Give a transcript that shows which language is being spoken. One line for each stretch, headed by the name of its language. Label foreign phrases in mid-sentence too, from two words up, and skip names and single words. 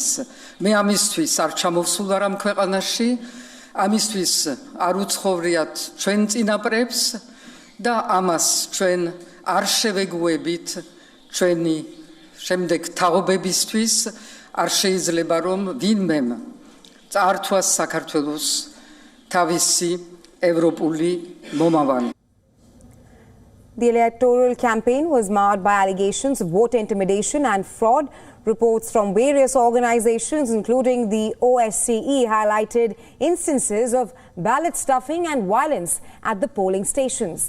Georgian: მე ამისთვის არ ჩამოვსულ ამ ქვეყანაში, ამისთვის არ უცხოვრიათ ჩვენ წინაპრებს და ამას ჩვენ არ შევეგუებით ჩვენი შემდეგ თაობებისთვის. არ შეიძლება რომ ვინმე წაართვას საქართველოს თავისი ევროპული მომავალი.
English: The electoral campaign was marred by allegations of voter intimidation and fraud. Reports from various organizations, including the OSCE, highlighted instances of ballot stuffing and violence at the polling stations.